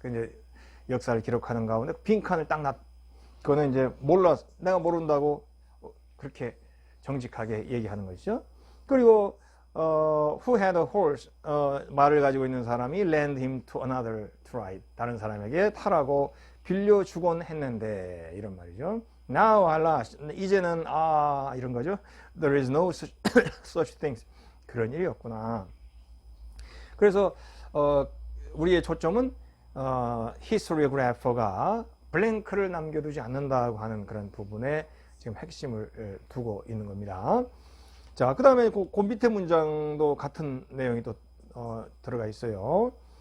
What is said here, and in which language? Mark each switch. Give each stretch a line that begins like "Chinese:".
Korean: 그 이제 역사를 기록하는 가운데 빈칸을 딱 그거는 이제 내가 모른다고 그렇게 정직하게 얘기하는 것이죠. 그리고
English: who had a horse
Korean: 말을 가지고 있는 사람이
English: lend him to another to ride
Korean: 다른 사람에게 타라고 빌려주곤 했는데 이런 말이죠.
English: Now alas
Korean: 이제는 이런 거죠.
English: There is no such things
Korean: 그런 일이 없구나. 그래서 우리의 초점은 historiographer가 블랭크를 남겨두지 않는다고 하는 그런 부분에 지금 핵심을 두고 있는 겁니다. 자, 그 다음에 그 밑에 문장도 같은 내용이 또 들어가 있어요.